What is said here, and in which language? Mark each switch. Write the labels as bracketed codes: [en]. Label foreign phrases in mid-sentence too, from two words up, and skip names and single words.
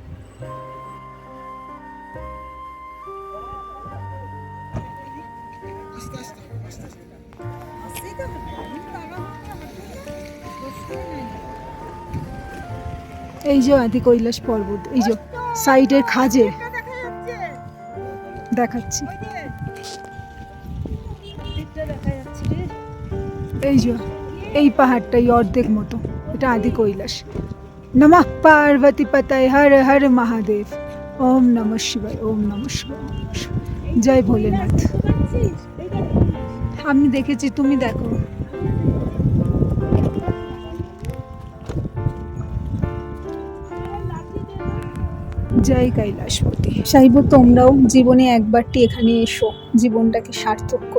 [bn] এই যে আদি কৈলাস পর্বত, এই যে সাইডের খাজে দেখাচ্ছি, এই যে এই পাহাড়টাই অর্ধেক মতো, এটা আদি কৈলাস। [sa] नमः पार्वती पतये हर हर महादेव। ॐ नमः शिवाय, ॐ नमः शिवाय, ॐ नमः शिवाय। [bn] জয় ভোলেনাথ। আমি দেখেছি, তুমি দেখো। জয় কৈলাসপতি। চাইবো তোমরাও জীবনে একবারটি এখানে এসো, জীবনটাকে সার্থক করো।